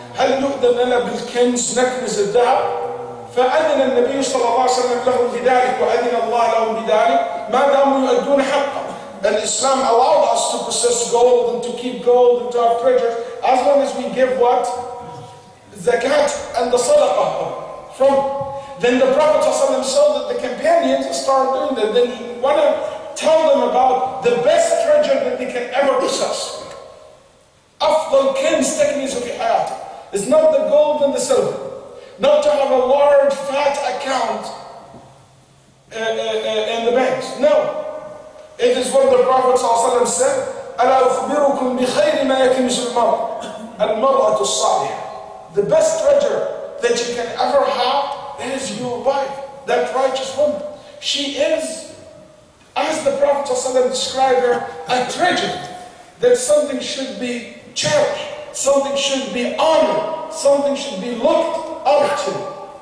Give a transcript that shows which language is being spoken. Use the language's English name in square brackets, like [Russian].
[Arabic] هل يؤذن لنا بالكنز نكنز الذهب؟ فأذن النبي صلى الله عليه وسلم لهم بذلك وأذن الله لهم بذلك ما داموا يؤدون حقه. [English] And Islam allowed us to possess gold and to keep gold and to have treasures as long as we give what? Zakat and the sadaqah from. Then the Prophet ﷺ saw that the companions started doing that. Then he wanted to tell them about the best treasure that they can ever possess. [Arabic] أفضل كنز تكنز في حياتك. [English] It's not the gold and the silver. Not to have a large fat account in the banks. No. It is what the Prophet ﷺ said, [Arabic] أَلَا أُخْبِرُكُمْ بِخَيْرِ مَا يَكْنِزُ الْمَرْءُ الْمَرْأَةُ الصَّالِحَةُ. [English] The best treasure that you can ever have is your wife, that righteous woman. She is, as the Prophet ﷺ described her, a treasure. That something should be cherished, something should be honored, something should be looked up to.